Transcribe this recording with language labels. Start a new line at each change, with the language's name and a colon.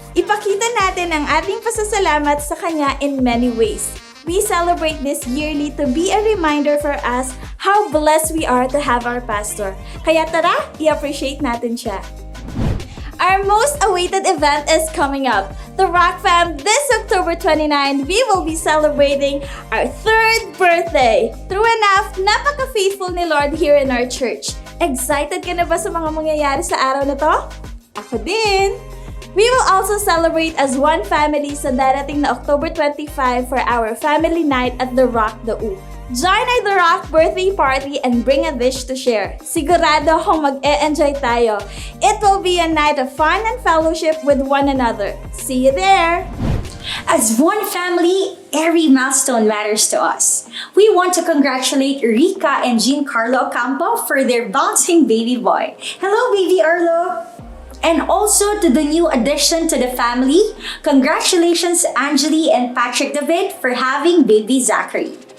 Filipino: Ipakita natin ang ating pasasalamat sa kanya
English: in many ways. We celebrate this yearly to be a reminder for us how blessed we are to have our pastor.
Filipino: Kaya tara, i-appreciate natin siya.
English: Our most awaited event is coming up. The Rock Fam, this October 29, we will be celebrating our 3rd birthday. True enough,
Filipino: napaka-faithful ni Lord
English: here in our church.
Filipino: Excited ka na ba sa mga mangyayari sa araw na to? Ako din!
English: We will also celebrate as one family
Filipino: sa darating na
English: October 25 for our family night at The Rock Dau. Join our The Rock birthday party and bring a dish to share.
Filipino: Sigurado akong mag-e-enjoy tayo.
English: It will be a night of fun and fellowship with one another. See you there! As one family, every milestone matters to us. We want to congratulate Rika and Giancarlo Ocampo for their bouncing baby boy. Hello, baby Arlo! And also to the new addition to the family, congratulations Angeli and Patrick David for having baby Zachary.